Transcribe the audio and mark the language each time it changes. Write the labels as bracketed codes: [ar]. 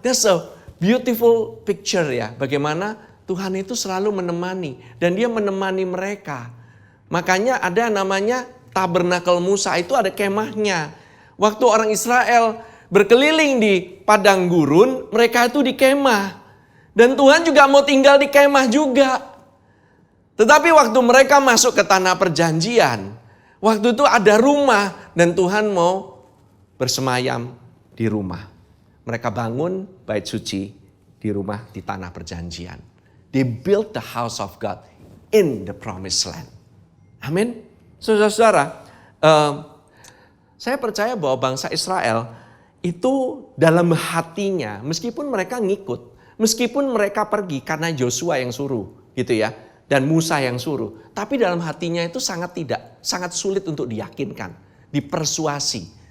[en] That's a beautiful picture ya. [id] Bagaimana Tuhan itu selalu menemani. Dan dia menemani mereka. Makanya ada namanya tabernakel Musa. Itu ada kemahnya. Waktu orang Israel berkeliling di padang gurun, mereka itu di kemah. Dan Tuhan juga mau tinggal di kemah juga. Tetapi waktu mereka masuk ke tanah perjanjian, waktu itu ada rumah dan Tuhan mau bersemayam di rumah. Mereka bangun bait suci di rumah di tanah perjanjian. [en] They built the house of God in the promised land. [id] Amin. Saudara-saudara, saya percaya bahwa bangsa Israel itu dalam hatinya, meskipun mereka ngikut, meskipun mereka pergi karena Joshua yang suruh, gitu ya, dan Musa yang suruh, tapi dalam hatinya itu sangat sulit untuk diyakinkan, dipersuasi.